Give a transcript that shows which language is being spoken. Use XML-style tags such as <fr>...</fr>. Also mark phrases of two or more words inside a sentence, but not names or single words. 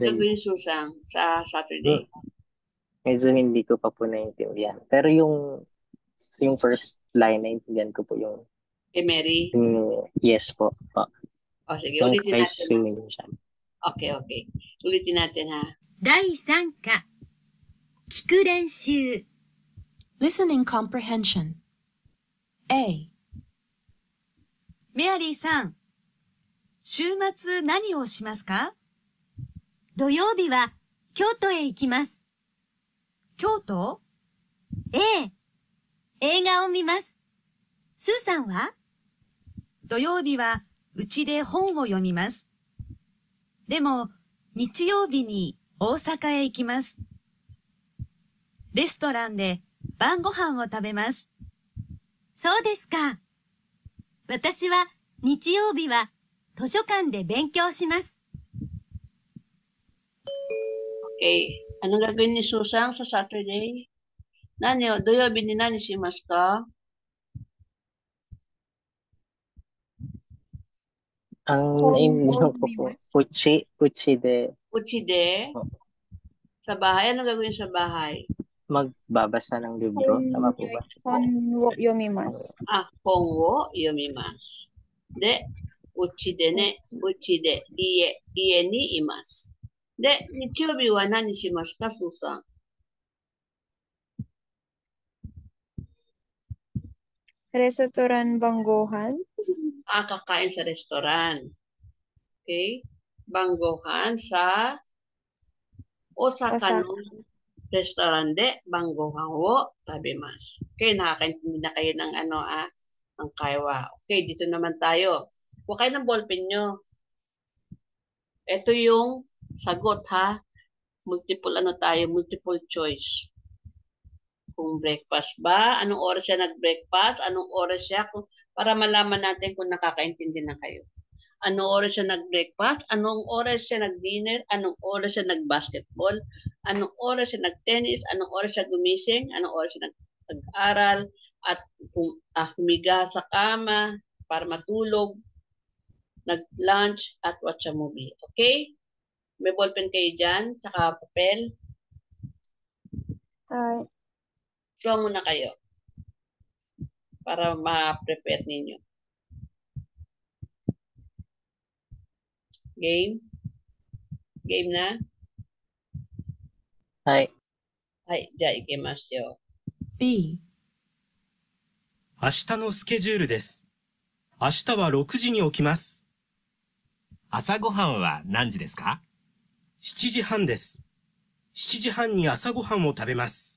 <tl>gagawin Susang sa Saturday? medyo hindi ko pa po naintindihan. Pero yung</tl> <en>first line,</en> <tl>naintindihan ko po yung Mary? yes po. O, sige. Yung Ulitin kay natin. swimming siya. Okay. Ulitin natin ha.</tl> <ja>第3課、聞く練習。</ja> <en>Listening comprehension. A.</en> <ja>メアリーさん、週末何をしますか？土曜日は京都へ行きます。京都？ええ、映画を見ます。スーさんは？土曜日はうちで本を読みます。でも、日曜日に大阪へ行きます。レストランで晩ご飯を食べます。そうですか。私は日曜日は図書館で勉強します。</ja> <tl>Okay. Anong gagawin ni Susang sa Saturday?</tl> <ja>土曜日に何しますか?</ja> <tl>Ang Home naintindihan ko po,</tl> <ja>見ます. うちでうちで?</ja> <tl>Sa bahay? Anong gagawin sa bahay? magbabasa ng libro. Tama po ba?</tl> <ja>本を読みます. 本を読みます。で、うちでね。うちで. 家にいます. で、日曜日は何しますか、Susang? Restaurant banggohan.</ja> <tl>Kakain sa restaurant. Okay?</tl> <ja>晩ご飯 sa 大阪の restaurant で晩ご飯を食べます.</ja> <tl>Okay, nakakaintindi na kayo ng ng kaiwa. Okay, dito naman tayo. Huwag kayo ng ballpen nyo. Ito yung sagot ha.</tl> <en>Multiple choice.</en> <tl>Kung breakfast ba, anong oras siya nag-breakfast, anong oras siya, para malaman natin kung nakakaintindi na kayo. Anong oras siya nag-breakfast, anong oras siya nag-dinner, anong oras siya nag-basketball, anong oras siya nag-tennis, anong oras siya gumising, anong oras siya nag-aral, at humiga sa kama para matulog, nag-lunch, at</tl> <en>watch a movie.</en> <tl>Okay? May ballpen kayo dyan, tsaka papel. Ay, Draw muna kayo para ma-prepare ninyo. Game? Game na?</tl> <ja>はい。はい、じゃあ行きましょ B, 明日のスケジュールです。明日は6時に起きます。朝ごはんは何時ですか？ 7時半です。7時半に朝ごはんを食べます。</ja>